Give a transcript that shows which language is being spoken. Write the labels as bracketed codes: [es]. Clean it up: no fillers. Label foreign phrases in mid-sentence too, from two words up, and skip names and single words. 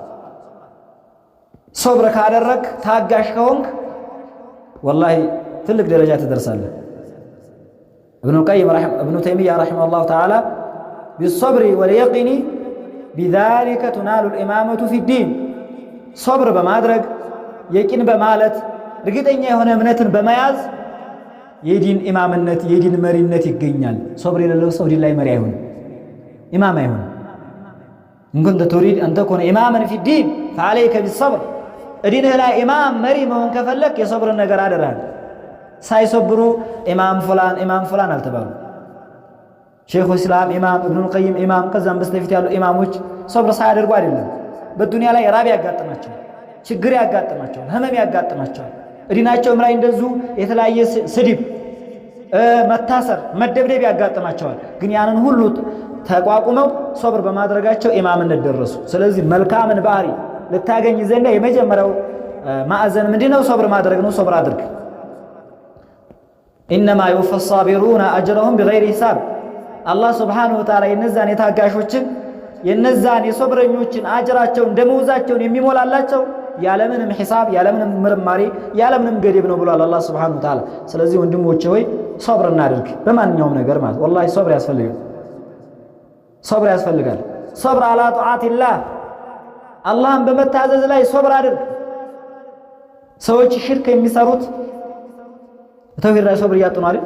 [am] ሶብር ካደረክ ታጋሽ ከሆንክ ወላሂ ትልቅ ደረጃ ትደርሳለህ። [ar] ابن تيمية رحمه الله تعالى بالصبر واليقين بذلك تنال الإمامة في الدين [am] ሶብር በማድረግ የቂን በማለት እርግጠኛ የሆነ እምነትን በመያዝ የዲን ኢማምነት የዲን መሪነት ይገኛል። ሶብር የሌለው ሰው ዲን ላይ መሪ አይሆንም፣ ኢማም አይሆንም። [ar] إن كنت تريد أن تكون إماما في الدين فعليك بالصبر [am] ዲንህ ላይ ኢማም መሪ መሆን ከፈለክ የሶብርን ነገር አደረህ። ሳይሶብሩ ኢማም ፉላን አልተባሉ። ሼኹ እስላም ኢማም ኢብኑል ቀይም ኢማም ከዛም በስተፊት ያሉ ኢማሞች ሶብር ሳያደርጉ አይደለም በዱንያ ላይ ራብ ያጋጥማቸው፣ ችግር ያጋጥማቸው፣ ህመም ያጋጥማቸው፣ ዲናቸውም ላይ እንደዚሁ የተለያየ ስድብ፣ መታሰር፣ መደብደብ ያጋጥማቸዋል። ግን ያንን ሁሉ ተቋቁመው ሶብር በማድረጋቸው ኢማምነት ደረሱ። ስለዚህ መልካምን ባህሪ ልታገኝ ዘንድ የመጀመሪያው ማዕዘን ምንድነው? ሶብር ማድረግ ነው። ሶብር አድርግ። [ar] إنما يوفى الصابرون اجرهم بغير حساب الله سبحانه وتعالى [am] የነዛን የታጋሾችን የነዛን የሶብረኞችን አጅራቸውን ደመወዛቸውን የሚሞላላቸው ያለምንም ሒሳብ ያለምንም ምርማሪ ያለምንም ገደብ ነው ብሏል [ar] الله سبحانه وتعالى። [am] ስለዚህ ወንድሞቼ ሆይ ሶብር እናድርግ በማንኛውም ነገር ማለት ወላሂ ሶብር ያስፈልጋል። ሶብር ያስፈልጋል። [ar] صبر على طاعة الله [am] አላህን በመታዘዝ ላይ ሶብር አድርግ። ሰዎች ሽርክ የሚሰሩት ተውሂድ ላይ ሶብር እያጡ ነው አይደል?